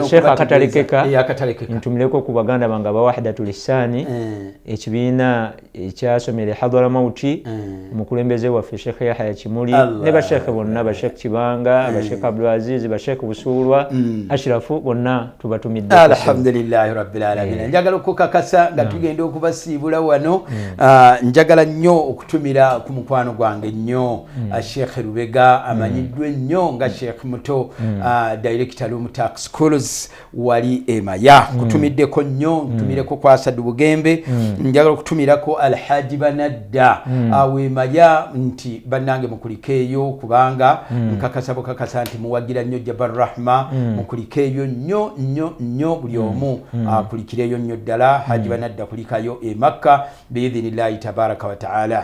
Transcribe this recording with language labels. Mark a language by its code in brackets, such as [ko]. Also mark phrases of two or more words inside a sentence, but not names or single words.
[lg] Sheikh akatalekeka ntumileko ku baganda bange ba Wahdatul Lisani ekibiina ekyasomera hadhara mauti mukulembeze waffe Sheikh Yahya Kimuli ne ba Sheikh bonna ba Sheikh Kibanga ba Sheikh Abdul Aziz ba Sheikh Busulwa Ashrafu bonna tubatumidde. [ar] الحمد لله رب العالمين. [lg] Njagala okukakasa nga tugenda okubasiibula wano njagala nnyo okutumira ku mukwano gwange nnyo Sheikh Rubega amanyiddwe nnyo nga Sheikh Muto director Lumtax wali emaya kutumiddeko nnyo tumireko kwa Sadu Bugembe njagala okutumirako Alhaji Banadda awemaya nti bannange mukulikeeyo kubanga nkakasabo kakasa nti muwagira nnyo Jabal Rahma mukulikeeyo nnyo buli omu akulikireyo nnyo ddala Haji Banadda kulikayo e Makka [ar] بإذن الله تبارك وتعالى.